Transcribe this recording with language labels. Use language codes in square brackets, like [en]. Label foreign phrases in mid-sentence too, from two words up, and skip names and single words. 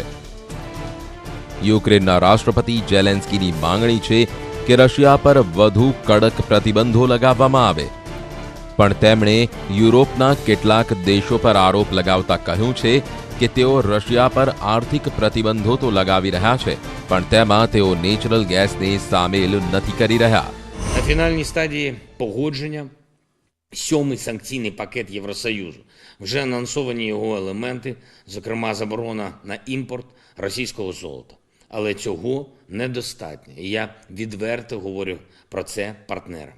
[gu] યુક્રેનના રાષ્ટ્રપતિ ઝેલેન્સ્કીની માંગણી છે કે રશિયા પર વધુ કડક પ્રતિબંધો લગાવવામાં આવે. પણ તેમણે યુરોપના કેટલાક દેશો પર આરોપ લગાવતા કહ્યું છે કે તેઓ રશિયા પર આર્થિક પ્રતિબંધો તો લગાવી રહ્યા છે, પણ તેમાં તેઓ નેચરલ ગેસને સામેલ નથી કરી રહ્યા. [uk] На фінальній стадії погодження 7-й санкційний пакет Євросоюзу. Вже анонсовані його елементи, зокрема заборона на імпорт російського золота. Але цього недостатньо, і я відверто говорю про це партнерам.